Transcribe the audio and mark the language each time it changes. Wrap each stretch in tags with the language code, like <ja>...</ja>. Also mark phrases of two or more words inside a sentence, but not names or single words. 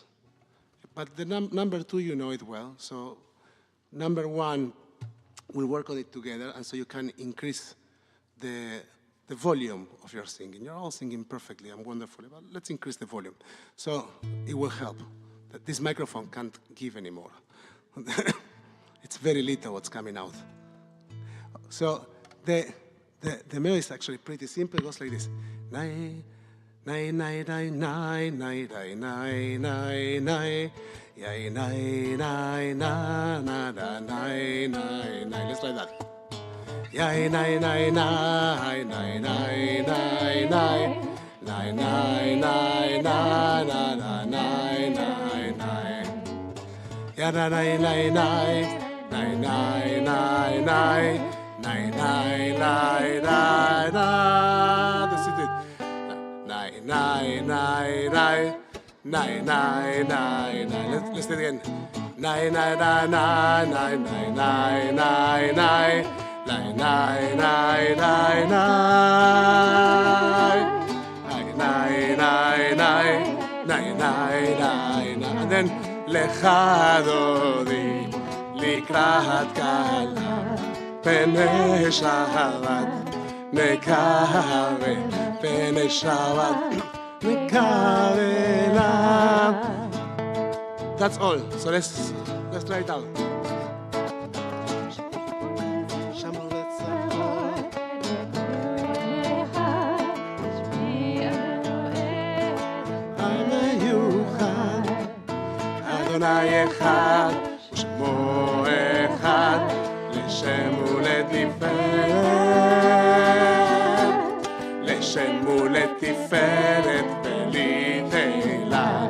<en>But the number two, you know it well. So number one, we'll work on it together, and so you can increase the volume of your singing. You're all singing perfectly and wonderfully, but let's increase the volume. So it will help. This microphone can't give anymore. It's very little what's coming out. So the melody is actually pretty simple. It goes like this. Nai, nai, nai, nai, nai, nai, nai, nai, nai, nai, yai, nai, nai, na, na, na, nai, nai, nai. Let's try that. Yai, nai, nai, nai, nai, nai, nai, nai, nai, nai, nai, na, na, na, nai, nai, nai. Ya, na, nai, nai, nai, nai, nai, nai, nai. Nai, nai, nai, nai, nai. That's it. Nai, nai, nai, nai. Nai, nai, nai, nai. Let's do it again. Nai, nai, nai, nai, nai, nai, nai, nai, nai. Nai, nai, nai, nai, nai. Nai, nai, nai, nai. Nai, nai, nai, nai. And then</en> <he>לכה דודי לקראת כלה. פני שבת נקווה, פני שבת נקווה לה.</he> <en>That's all. So let's try it out.</en> <he>אדוני אחד ושמו אחד לשם ולתפארת, לשם ולתפארת בלי תהילה.</he>